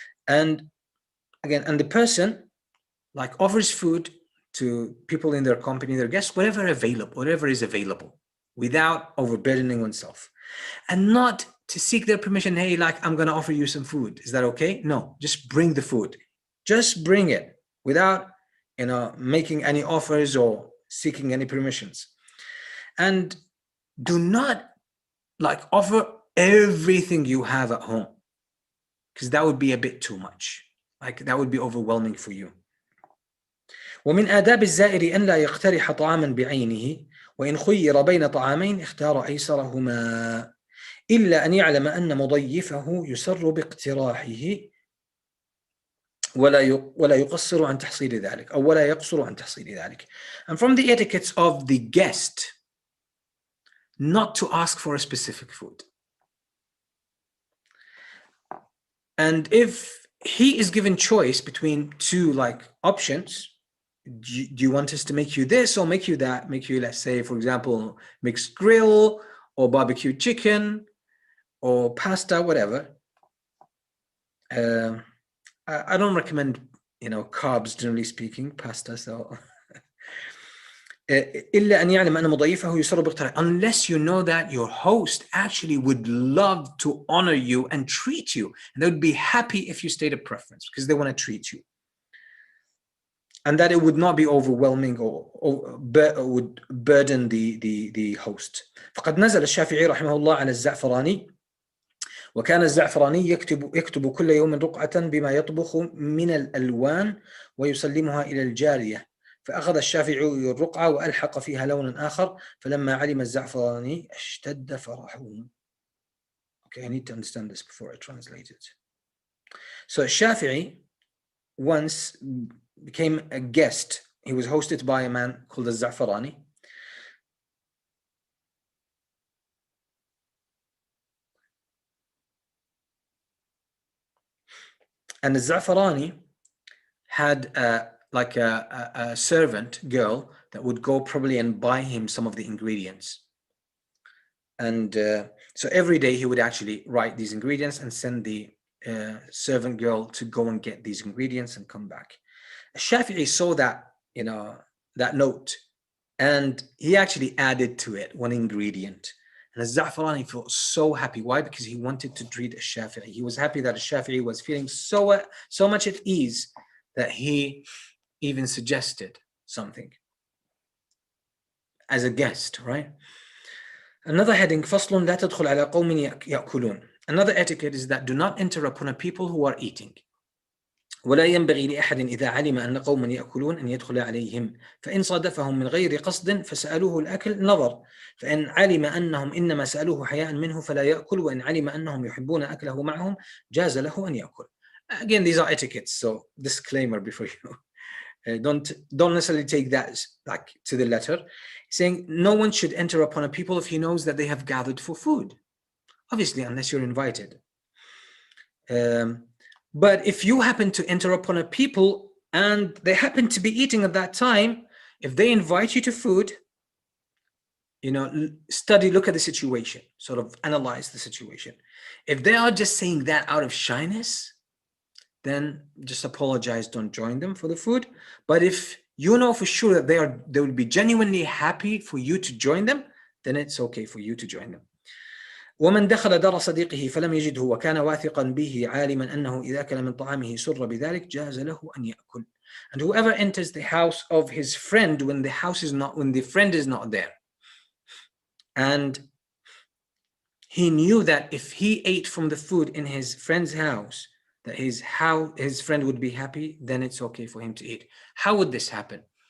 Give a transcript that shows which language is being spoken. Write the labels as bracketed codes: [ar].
[en] And again, and the person like offers food to people in their company, their guests, whatever is available, without overburdening oneself, and not to seek their permission. Hey, like I'm going to offer you some food. Is that okay? No, just bring the food. Just bring it without, making any offers or seeking any permissions. And do not like offer everything you have at home, because that would be a bit too much. Like that would be overwhelming for you. [ar] ومن آداب الزائر أن لا يقترح طعاما بعينه وإن خير بين طعامين اختار أيسرهما إلا أن يعلم أن مضيفه يسر باقتراحه ولا يقصر عن تحصيل ذلك أو ولا يقصر عن تحصيل ذلك. [en] And from the etiquettes of the guest, not to ask for a specific food. And if he is given choice between two like options, do you want us to make you this or make you that? Make you, let's say, for example, mixed grill or barbecue chicken or pasta, whatever. I don't recommend, carbs, generally speaking, pasta. So, [ar] إلا أن يعلم أن مضيفه يسر باقتراحه, [en] unless you know that your host actually would love to honor you and treat you, and they would be happy if you stayed a preference because they want to treat you. And that it would not be overwhelming or would burden the host. [ar] فقد نزل الشافعي رحمه الله على الزعفراني وكان الزعفراني يكتب كل يوم رقعة بما يطبخ من الألوان ويسلمها إلى الجارية فأخذ الشافعي الرقعة وألحق فيها لونا آخر فلما علم الزعفراني اشتد فرحه. [en] Okay, I need to understand this before I translate it. So Shafi'i once became a guest. He was hosted by a man called the Za'farani. And the Za'farani had a servant girl that would go probably and buy him some of the ingredients. And so every day he would actually write these ingredients and send the servant girl to go and get these ingredients and come back. Shafi'i saw that, that note, and he actually added to it one ingredient. And Za'farani felt so happy. Why? Because he wanted to treat Shafi'i. He was happy that Shafi'i was feeling so much at ease that he even suggested something as a guest, right? Another heading, [ar] فصل لا تدخل على قوم يأكلون. [en] Another etiquette is that do not enter upon a people who are eating. [ar] ولا ينبغي لأحد إذا علم أن قوما يأكلون أن يدخل عليهم، فإن صادفهم من غير قصد فسألوه الأكل نظر، فإن علم أنهم إنما سألوه حياء منه فلا يأكل، وإن علم أنهم يحبون أكله معهم جاز له أن يأكل. [en] Again, these are etiquettes, so disclaimer before you don't necessarily take that like to the letter, saying no one should enter upon a people if he knows that they have gathered for food, obviously unless you're invited. But if you happen to enter upon a people and they happen to be eating at that time, if they invite you to food, look at the situation, sort of analyze the situation. If they are just saying that out of shyness, then just apologize, don't join them for the food. But if you know for sure that they will be genuinely happy for you to join them, then it's okay for you to join them. [ar] ومن دخل دار صديقه فلم يجده وكان واثقا به عالما أنه إذا أكل من طعامه سر بذلك جاز له أن يأكل. [en] And whoever enters the house of his friend when the friend is not there, and he knew that if he ate from the food in his friend's house, that his friend would be happy, then it's okay for him to eat. How would this happen?